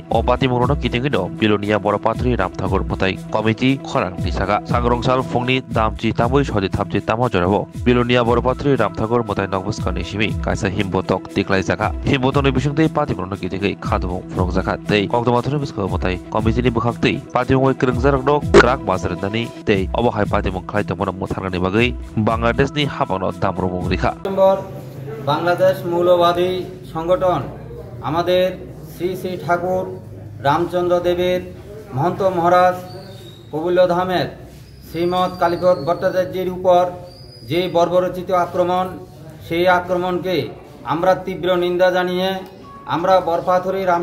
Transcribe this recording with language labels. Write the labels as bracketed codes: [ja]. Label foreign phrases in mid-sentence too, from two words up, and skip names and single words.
[trp] अ पातिमुनो कितिंगिनो बिलोनिया बर पाथ्रि रामठाकुर मथाय कमिटि खरां दिसागा सांग्रंसाल फुंनि दामचि तामुइ सदि थामचि तामो जराबो बिलोनिया बर पाथ्रि रामठाकुर मथाय नगबस्कानि सिमि कायसा हिमबतक तिक्लाय जागा हिमबतनि बिसंतै पातिमुनो कितिंगै खादुमु फुरक जागा तै कक्तमाथुनि बिसको मथाय कमिटिनि बुखाक्तै पातिमुइ क्रिंजारकनो क्राक बाजारदानि तै अबहाय पातिमु खायतमनो मुथारगानि बागै बांग्लादेशनि हाबानो दामरुमु रिखा [bn] বাংলাদেশ মৌলবাদী সংগঠন আমাদের শ্রী শ্রী ঠাকুর রামচন্দ্র দেবের মহন্ত মহারাজ কবুল্যধামের শ্রীমৎ কালীপদ ভট্টাচার্যের উপর যে বর্বরচিত আক্রমণ সেই আক্রমণকে আমরা তীব্র নিন্দা জানিয়ে আমরা বরপাথরি রাম